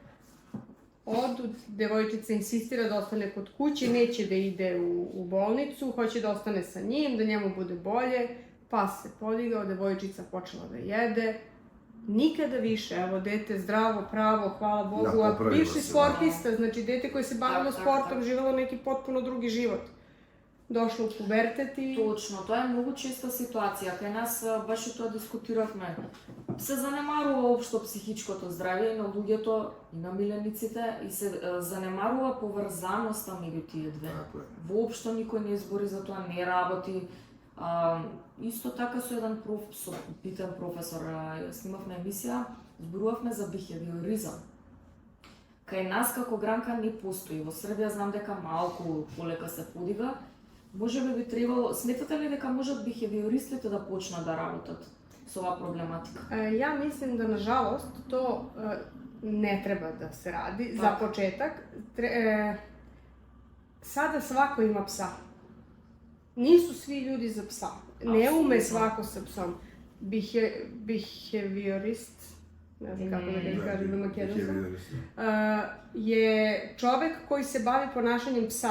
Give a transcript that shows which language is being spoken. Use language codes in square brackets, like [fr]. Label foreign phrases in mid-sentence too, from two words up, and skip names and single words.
[sr] Devojčica insistira da ostane kod kuće, neće da ide u bolnicu, hoće da ostane sa njim, da njemu bude bolje. Pas se podigao, devojčica počela da jede. Nikada više, evo, dete zdravo, pravo, hvala Bogu, a bivši sportista, znači dete koje se bavilo sportom, živelo neki potpuno drugi život. Došlo u pubertet i... [mk] Точно, тоа е многу честа ситуација. Кај нас баш и тоа дискутиравме. Се занемарува општо психичкото здравје на луѓето и на милениците и се занемарува поврзаноста меѓу тие две. Воопшто никој не избори за тоа, не работи. Исто така со еден питен професор снимавме емисија, зборувавме за бихевиоризам. Кај нас како гранка не постои. Во Србија знам дека малку полека се подига. Може би требало, сметате ли дека можат бихевиористите да почнат да работат со оваа проблематика? [sr] Ja mislim da, nažalost, to ne treba da se radi, za početak. sada svako ima psa. Nisu svi ljudi za psa. Ne ume svako sa psom. Behaviorist, ne znam kako da ga kažem na makedonskom, je čovek koji se bavi ponašanjem psa.